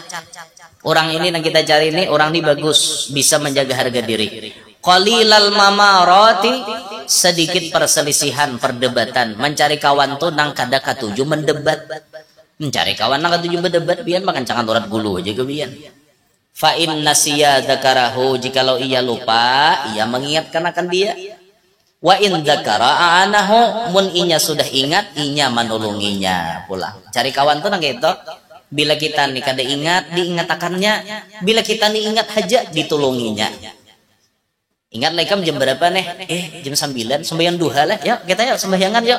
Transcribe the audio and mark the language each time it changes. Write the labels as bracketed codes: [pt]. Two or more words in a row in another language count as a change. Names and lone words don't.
[id] Orang ini yang kita cari ini, orang ini bagus, bisa menjaga harga diri. [ar] قليل المماراة, [id] sedikit perselisihan, perdebatan. [bjn] Mencari kawan tuh nang kada katuju mendebat. Mencari kawan nang katuju mendebat, biar makan cangan urat gulu aja kebian. [ar] فإن نسي ذكره, [id] jikalau ia lupa, ia mengingatkan akan dia. [ar] وإن ذكر أعانه, [bjn] mun inya sudah ingat, inya menolonginya pula. Cari kawan tuh nang gitu. Bila kita nih kada ingat, diingatakannya. Bila kita nih ingat haja, ditolonginya. Ingat lagi jam berapa nih? Jam 9, sembahyang duha lah. Yuk kita yuk sembahyangan yuk.